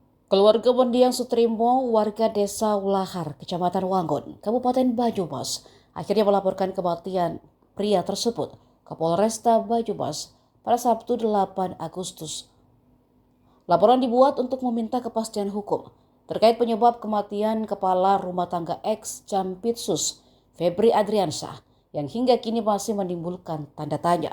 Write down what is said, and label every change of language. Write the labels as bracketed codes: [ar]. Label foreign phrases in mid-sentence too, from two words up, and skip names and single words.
[id] Keluarga mendiang Sutrimo, warga desa Ulahar, Kecamatan Wangun, Kabupaten Banyumas, akhirnya melaporkan kematian pria tersebut ke Polresta Banyumas pada Sabtu 8 Agustus. Laporan dibuat untuk meminta kepastian hukum terkait penyebab kematian kepala rumah tangga ex Jampitsus, Febri Adriansyah, yang hingga kini masih menimbulkan tanda tanya.